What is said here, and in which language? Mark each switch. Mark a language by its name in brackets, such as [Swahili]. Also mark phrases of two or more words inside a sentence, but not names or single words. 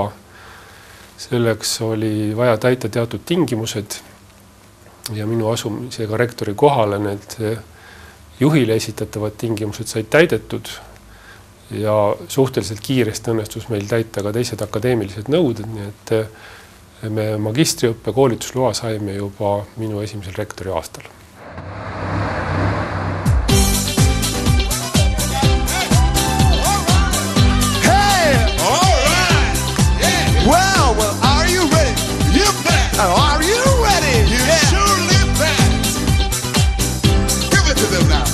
[Estonian] Selleks oli vaja täita teatud tingimused ja minu asumisega rektori kohale need juhile esitatavad tingimused said täidetud ja suhteliselt kiiresti õnnestus meil täita ka teised akadeemilised nõuded, nii et me magistriõppe koolitusloa saime juba minu esimesel rektori aastal. [English] Are you ready? You sure live that. Give it to them now.